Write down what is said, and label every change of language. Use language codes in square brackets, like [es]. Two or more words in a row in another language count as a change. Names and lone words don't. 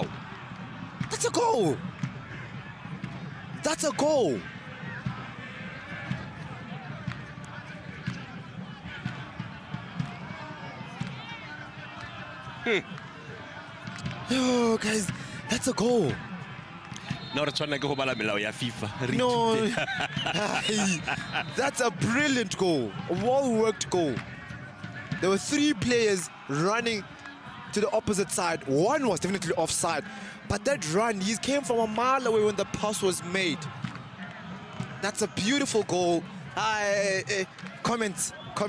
[en] that's a goal. That's a goal. Oh, guys, that's a goal. No, [tn] re tshwanela ke go bala melao ya FIFA. Re [en] No, [tn] ithute. [en] that's a brilliant goal, a well-worked goal. There were three players running to the opposite side. One was definitely offside, but that run, he came from a mile away when the pass was made. That's a beautiful goal. Comments.